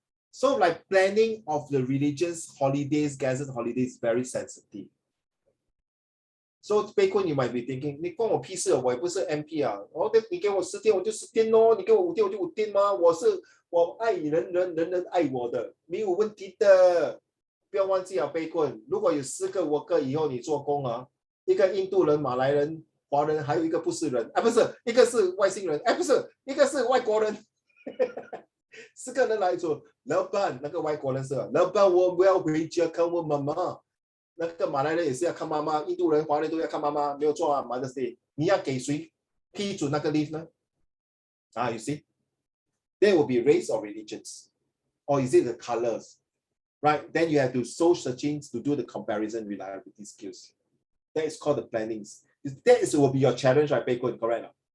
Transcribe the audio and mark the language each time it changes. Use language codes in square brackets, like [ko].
[en] So like planning of the religious holidays, gathered holidays is very sensitive. So [zh] 贝坤 [en] you might be thinking, [zh] 你关我屁事，我也不是 MP 啊。哦，你给我10天我就10天咯，你给我5天我就5天吗？我爱人人爱我的，没有问题的。不要忘记啊，贝坤，如果有4个worker以后你做工啊，一个印度人、马来人、华人，还有一个不是人，不是，一个是外星人，不是，一个是外国人。 4个人来做，老板那个外国人是老板，我要回家看我妈妈。那个马来人也是要看妈妈，印度人、华人都要看妈妈，没有错啊。 [en] Mother's Day， [zh] 你要给谁批准那个 leave 呢？ [en] You see, there will be race or religions, or is it the colors, right? Then you have to soul searching to do the comparison reliability skills. That is called the plannings. That will be your challenge, right, Beikun? Correct?